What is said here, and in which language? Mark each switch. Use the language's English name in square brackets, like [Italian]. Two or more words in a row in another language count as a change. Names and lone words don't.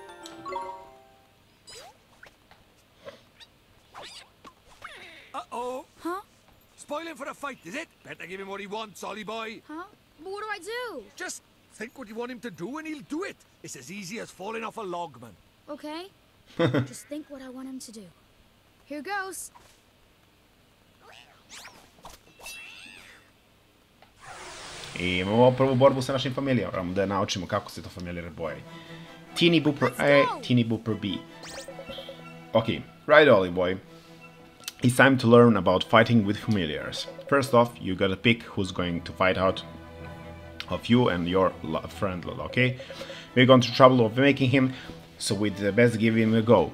[English] Uh-oh. Huh? Spoiling for a fight, is it? Better give him what he wants, Ollie boy. Huh? But what do I do? Just think what you want him to do and he'll do it. It's as easy as falling off a log, man. Okay. Just think what I want him to do. Here goes. [Croatian] I imamo prvu borbu sa našim familijarom, da naučimo kako se to familijar boje. [English] Teeny Booper A, Teeny Booper B. Okay, right Ollie boy. It's time to learn about fighting with familiars. First off, you gotta pick who's going to fight out of you and your friend, okay? We're going to trouble of making him, so we'd best give him a go.